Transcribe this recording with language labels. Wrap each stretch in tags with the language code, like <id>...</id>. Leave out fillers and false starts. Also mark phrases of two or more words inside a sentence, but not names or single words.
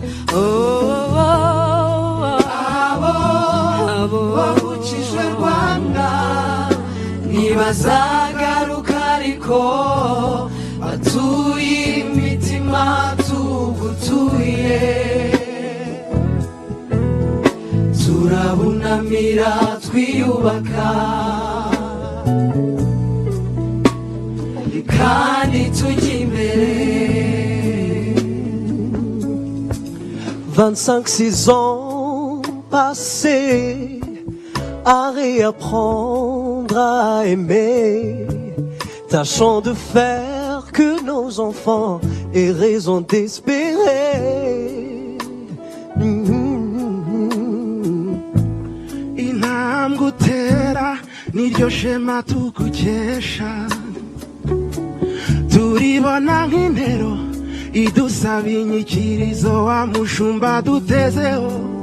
<rw>Wavukijwe Rwanda ntibazagaruka, ariko batuye imitima tugutuye. Turabunamira twiyubaka kandi tujya imbere.</rw> <fr>25-6 ans passés à réapprendre à aimer, tâchons de faire que nos enfants aient raison d'espérer.</fr> <rw>Intambwe utera niryo shema tukukesha, turibona nk'intero idusaba inyikirizo wa mushumba dutezeho.</rw>